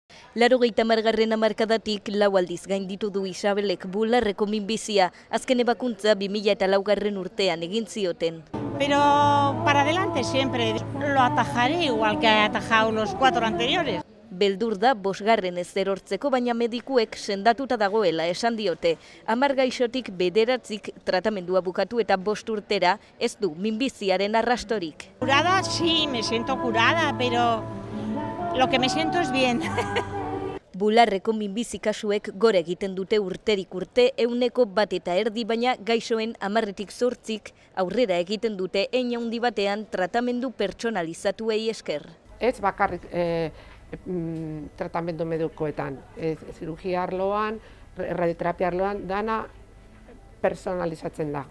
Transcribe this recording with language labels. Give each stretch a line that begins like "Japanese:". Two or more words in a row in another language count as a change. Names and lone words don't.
Basque: 80. hamarkadatik lau aldiz gainditu du Isabelek bularreko minbizia, azken ebakuntza 2004 urtean egin zioten.
Spanish: Pero para adelante siempre, lo atajaré igual que he atajado los 4 anteriores.
Basque: Beldur da 5. ez erortzeko, baina medikuek sendatuta dagoela esan diote. 10 gaixotik 9 tratamendua bukatu eta 5 urtera ez du minbiziaren arrastorik.
Spanish: Curada, sí, me siento curada, pero lo que me siento es bien.
Basque: Bularreko minbizi kasuek gora egiten dute urterik urte 1,1%, baina gaixoen 10-8 aurrera egiten dute hein handi batean tratamendu pertsonalizatuei esker. Ez bakarrik tratamendu medikoetan, zirugia arloan, radioterapia arloan, dana personalizatzen da.